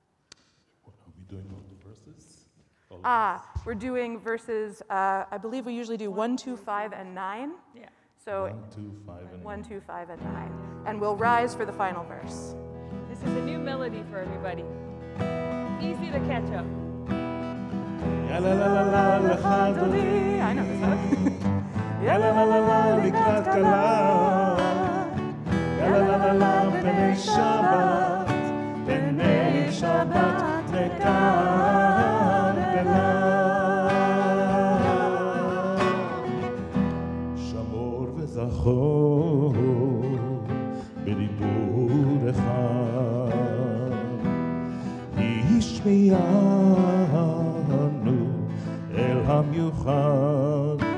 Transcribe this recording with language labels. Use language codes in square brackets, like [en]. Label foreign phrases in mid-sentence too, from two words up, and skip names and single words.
[en] What are we doing on the verses? We're doing verses, I believe we usually do 1, 2, 5, and 9. Yeah. So 1, 2, 5, and 1, 2, 5, and 9. And we'll rise for the final verse. This is a new melody for everybody. Easy to catch up. Ya la la la la [he] לכה דודי. [en] I know this one. Ya la la la la [he] לקראת כלה. Ya la la la la בני שבת. B'nei Shabbat nekar. שמור וזכור בדיבור אחד השמיענו אל המיוחד